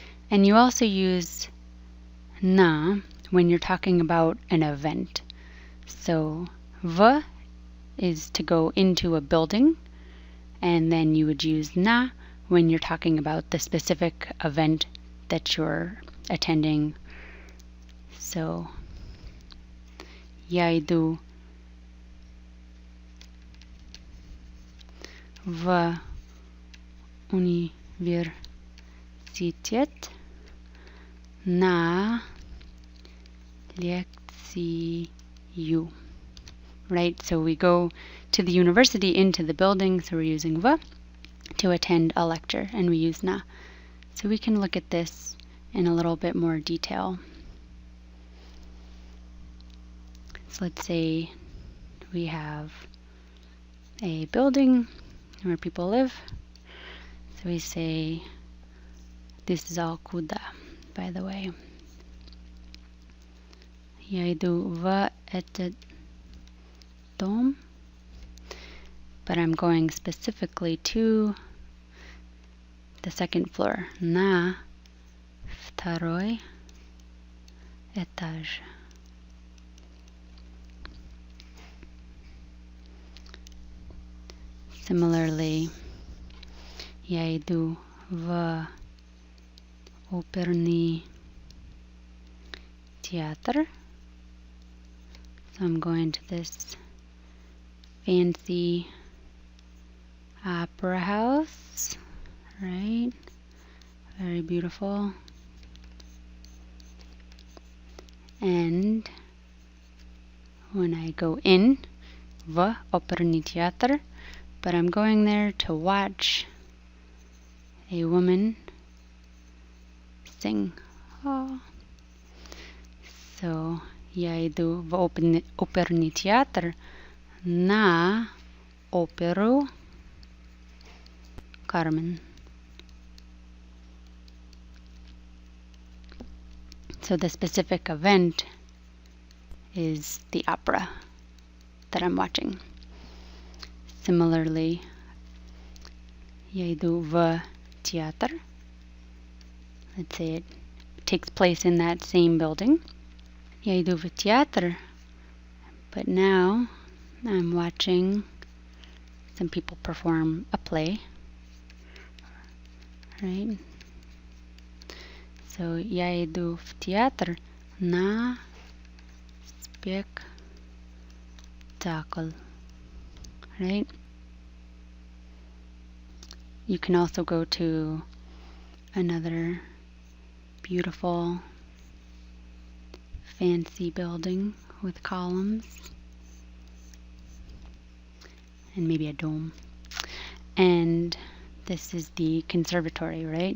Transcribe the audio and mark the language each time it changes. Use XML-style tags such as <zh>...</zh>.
<en>And you also use na when you're talking about an event. So v is to go into a building, and then you would use na when you're talking about the specific event that you're attending.</en> <ru>So я иду в университет на лекцию.</ru> <en>Right, so we go to the university, into the building, so we're using v to attend a lecture, and we use na. So we can look at this in a little bit more detail. So let's say we have a building where people live. So we say, this is all Kuda, by the way.</en> <ru>Я иду в этот дом,</ru> <en>but I'm going specifically to the second floor,</en> <ru>на второй этаж. Similarly, я иду в оперный театр.</ru> <en>So I'm going to this fancy opera house, right? Very beautiful. And when I go in,</en> <ru>в оперный театр,</ru> <en>but I'm going there to watch a woman sing. Oh.</en> <ru>So, я иду в оперный театр на оперу Carmen.</ru> <en>So the specific event is the opera that I'm watching.</en> <ru>Similarly, я иду в театр.</ru> <en>Let's say it takes place in that same building.</en> <ru>Я иду в театр,</ru> <en>but now I'm watching some people perform a play, right?</en> <ru>So я иду в театр на спектакль, right?</ru> <en>You can also go to another beautiful fancy building with columns and maybe a dome. And this is the conservatory, right?</en>